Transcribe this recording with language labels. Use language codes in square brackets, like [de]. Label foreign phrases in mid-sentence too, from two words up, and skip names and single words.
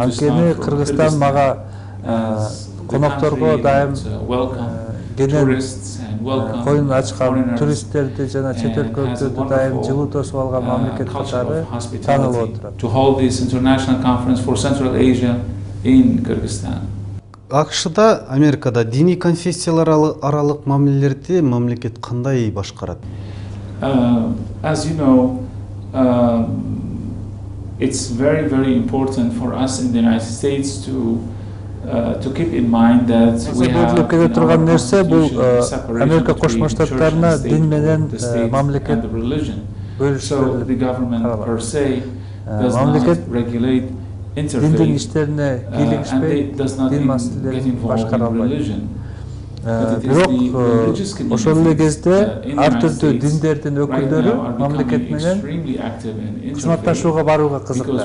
[ky] Анткени Кыргызстан мага конокторго дайым кенен коюн ачкан, туристтерди жана чет өлкөлүктөрдү дайым жылуу тосуп алган мамлекет катары таанылып отурат. АКШда, Америкада диний конфессиялар аралык мамилелерди мамлекет кандай башкарат? [en] As you know, it's very important for us in the United States to keep in mind that we have [ky] келе турган нерсе бул Америка Кошмо Штаттарына дин менен мамлекет бөлүшүп, мамлекет диндин иштерине кийлигишпей, дин маселелерин башкара албайт. Бирок ошол эле кезде ар түрдүү диндердин өкүлдөрү мамлекет менен кызматташууга барууга кызыктар.